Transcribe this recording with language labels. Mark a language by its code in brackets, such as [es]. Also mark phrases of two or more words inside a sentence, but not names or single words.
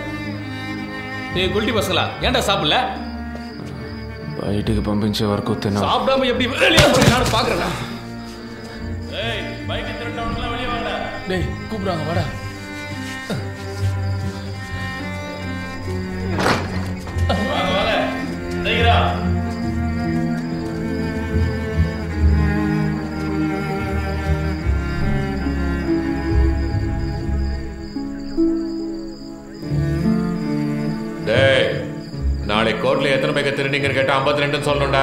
[ta] ஏய் குல்டி பசங்களா, ஏன்டா சாப்பிடல? [te] బయటికి పంపించే వరకు తిన. [ta] சாப்பிடாம எப்படி வெளிய போறீங்க நான் பாக்குறேன். ஏய் பைக் திருட்டவங்களா வெளிய வாடா. டேய் கூப்பிடுறாங்க வாடா. வாங்க வாங்க. சீக்கிரம். நாளை கோர்ட்ல எத்தனை பேர் திருநீங்கன்னு கேட்டா 52 சொல்லணும்டா.